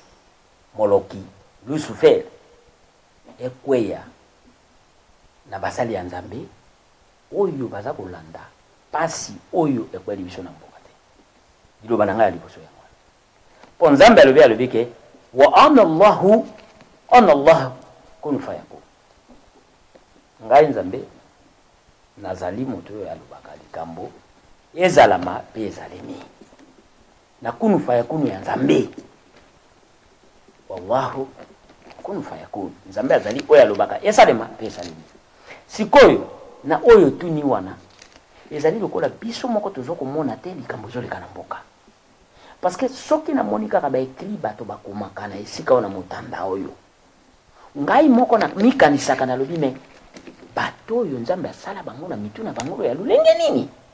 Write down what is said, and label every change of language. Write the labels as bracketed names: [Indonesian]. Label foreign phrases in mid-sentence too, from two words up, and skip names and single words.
[Lingala] Moloki Lucifer ekweya na basali ya Nzambe oyo baza kolanda pasi oyo ekweli biso na mboka te diloba na ngai liboso yango po Nzambe alobi ke [Arabic] وأنا الله كن فيكون [Lingala] ngai Nzambe nazali moto oyo alobaka likambo ezalama pe ezalemi na [Arabic] كن فيكون [Lingala] ya Nzambe [Arabic] والله كن فيكون [Lingala] Nzambe azali oyo alobaka esalema pe ezalemi sikoyo na oyo tuni wana ezali lokola biso moko tozokomona te likambo ezoleka na mboka [French] parce que [Lingala] soki namoni kaka baekri bato bakomaka na esika oyo na motanda oyo ngai moko na mikanisaka na lobi me bato oyo Nzambe asala bango na mitu na bango ya lulenge nini